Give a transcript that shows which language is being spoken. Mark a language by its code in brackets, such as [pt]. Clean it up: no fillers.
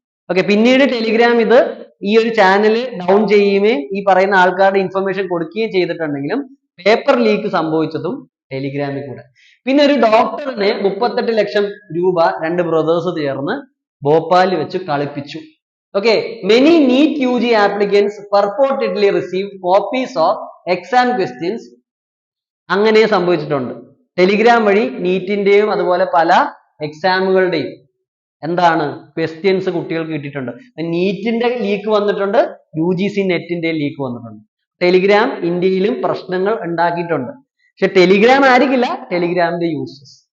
[ml] Okay, പിന്നീട് Telegram ഇത് ഈ ഒരു ചാനൽ ഡൗൺ ചെയ്യുകയും ഈ പറയുന്ന ആൾക്കാരുടെ ഇൻഫർമേഷൻ കൊടുക്കുകയും ചെയ്തിട്ടുണ്ടെങ്കിലും പേപ്പർ ലീക്ക് സംഭവിച്ചതും ടെലിഗ്രാമിൽ കൂടെ. പിന്നെ ഒരു ഡോക്ടറിനെ 38 ലക്ഷം രൂപ 2 ബ്രദേഴ്സ് ചേർന്ന് ഭോപ്പാലിൽ വെച്ച് കളിപ്പിച്ചു. [en] Okay, many NEET UG applicants purportedly received copies of exam questions. [ml] അങ്ങനെ സംഭവിച്ചിട്ടുണ്ട്. ടെലിഗ്രാം വഴി നീറ്റിന്റെയും അതുപോലെ പല എക്സാമുകളുടെയും എന്താണ് ക്വസ്റ്റ്യൻസ് കുട്ടികൾക്ക് കിട്ടിയിട്ടുണ്ട്. നീറ്റിന്റെ ലീക്ക് വന്നിട്ടുണ്ട്, UGC നെറ്റിന്റെ ലീക്ക് വന്നിട്ടുണ്ട്. ടെലിഗ്രാം ഇന്ത്യയിലും പ്രശ്നങ്ങൾ ഉണ്ടാക്കിയിട്ടുണ്ട്. പക്ഷെ ടെലിഗ്രാം ആയിരിക്കില്ല, ടെലിഗ്രാമിന്റെ യൂസേഴ്സ്.